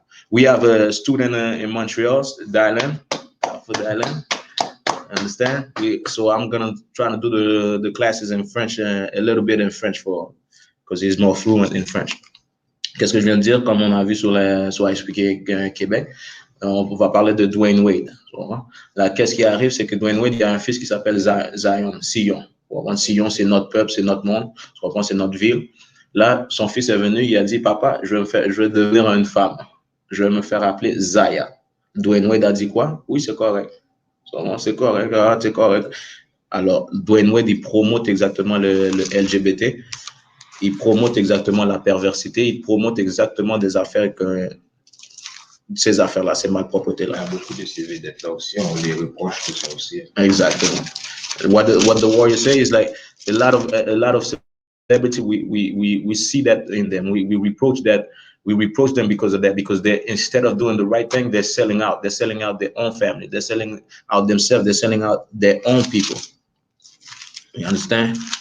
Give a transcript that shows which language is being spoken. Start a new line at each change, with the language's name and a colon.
English: We have a student in Montreal, Dylan. For Dylan. Understand? So I'm gonna try to do the classes in French, a little bit in French because he's more fluent in French.
French: Qu'est-ce que je viens de dire? Comme on a vu sur Expliquer Québec, on va parler de Dwayne Wade. Là, qu'est-ce qui arrive, c'est que Dwayne Wade, il y a un fils qui s'appelle Zion, Sion. Sion, c'est notre peuple, c'est notre monde, c'est notre ville. Là, son fils est venu, il a dit, papa, je vais devenir une femme. Je vais me faire appeler Zaya. Dwayne Wade a dit quoi? Oui, c'est correct. C'est correct, c'est correct. Alors, Dwayne Wade, il promote exactement le LGBT. Il promote exactement la perversité. Il promote exactement des affaires que ces affaires-là, ces malpropretés-là. Il y a beaucoup de CV d'être là aussi. On les reproche tout ça aussi. Exactement.
English: What the warrior say is like a lot of celebrity. We see that in them. We reproach that. We reproach them because of that, because they, instead of doing the right thing, they're selling out. They're selling out their own family. They're selling out themselves. They're selling out their own people. You understand?